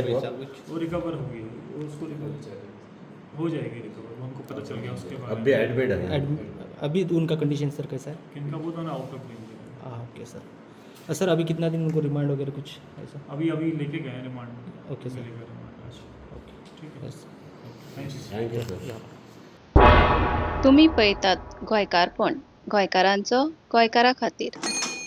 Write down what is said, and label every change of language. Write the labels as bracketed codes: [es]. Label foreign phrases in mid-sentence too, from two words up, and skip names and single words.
[hi] वो रिकवर हो गई, वो उसको रिकवर हो जाएगी रिकवर, हमको पता चल गया उसके बाद। अब भी एडमिट है। अभी तो उनका [en] condition sir [hi] कैसा है? किनका वो तो ना [en] out of range [hi] है। [en] okay sir. [hi] सर अभी कितना दिन उनको रिमांड वगैरह कुछ ऐसा? अभी लेके गए रिमांड। [en] okay sir, [hi] ओके ठीक है, यस। [en] thank you sir. [kok] तुम्ही पळयतात गोंयकारपण, गोंयकारांचो गोंयकारा खातीर।